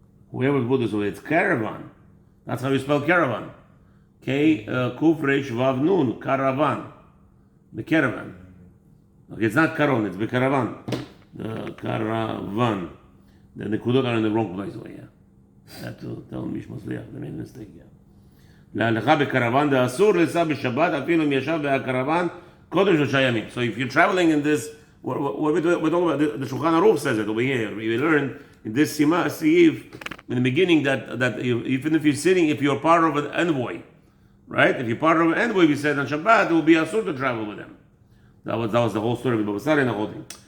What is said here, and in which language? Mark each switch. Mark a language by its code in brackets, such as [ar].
[en] Whoever put this way, it's caravan. That's how you spell caravan. Kuf Reish Vav Nun, caravan. The caravan. Okay, it's not Karon, it's the caravan. The caravan. The Nekudot are in the wrong place. Oh, yeah. I have to tell Mish Mazliach, they made a mistake, yeah. [he] להלכה בקרוון, דאסור לנסוע בשבת, אפילו אם ישב בקרוון קודם 3 ימים. [en] So if you're traveling in this, we're talking about, the Shulchan Aruch says it over here. We learned in this Siv, in the beginning, that even if you're sitting, if you're part of an envoy, right? If you're part of an envoy, we said on Shabbat, it will be asur to travel with them. That was the whole story of Baba Sari and the whole thing.